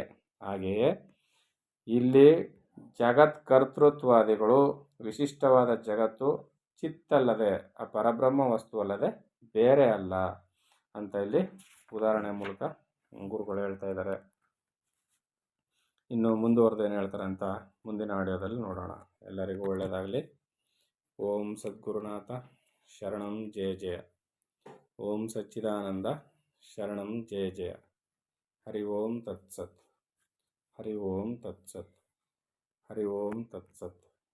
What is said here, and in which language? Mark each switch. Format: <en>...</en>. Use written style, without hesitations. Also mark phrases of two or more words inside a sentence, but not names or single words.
<kn>ಹಾಗೆಯೇ ಇಲ್ಲಿ ಜಗತ್ಕರ್ತೃತ್ವಾದಿಗಳು ವಿಶಿಷ್ಟವಾದ ಜಗತ್ತು ಚಿತ್ತಲ್ಲದೆ, ಆ ಪರಬ್ರಹ್ಮ ವಸ್ತು ಅಲ್ಲದೆ ಬೇರೆ ಅಲ್ಲ ಅಂತ ಇಲ್ಲಿ ಉದಾಹರಣೆ ಮೂಲಕ ಗುರುಗಳು ಹೇಳ್ತಾ ಇದ್ದಾರೆ. ಇನ್ನು ಮುಂದುವರೆದು ಏನು ಹೇಳ್ತಾರೆ ಅಂತ ಮುಂದಿನ ಆಡಿಯೋದಲ್ಲಿ ನೋಡೋಣ. ಎಲ್ಲರಿಗೂ ಒಳ್ಳೆಯದಾಗಲಿ.</kn> <sa>ಓಂ ಸದ್ಗುರುನಾಥ ಶರಣಂ ಜಯ ಜಯ. ಓಂ ಸಚ್ಚಿದಾನಂದ ಶರಣಂ ಜಯ ಜಯ. ಹರಿ ಓಂ ತತ್ಸತ್. ಹರಿ ಓಂ ತತ್ಸತ್. ಹರಿ ಓಂ ತತ್ಸತ್.</sa>